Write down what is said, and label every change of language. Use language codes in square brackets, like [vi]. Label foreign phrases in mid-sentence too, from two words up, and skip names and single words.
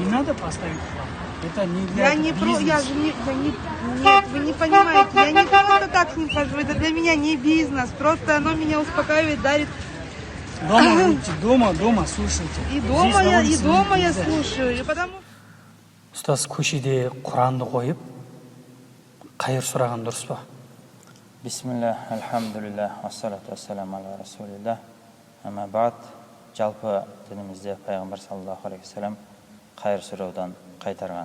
[ru] Не надо поставить Куран. Это не для Я не про, бизнеса. я же не, нет, вы не понимаете, я не просто так с ним хожу, это для меня не бизнес, просто оно меня успокаивает, дарит. Дома будьте, дома слушайте. И Здесь дома на я улице нельзя. слушаю, и потому. [kk] Ұстаз көшеде Құранды қойып, қайыр сұраған дұрыс па? [ar] بسم الله، الحمد لله، الصلاة السلام على رسول الله. [kk] Ама баат, жалпы дінімізде пайғамбар [ar] صلى الله عليه وسلم [kk] қайыр сұраудан қайтарған.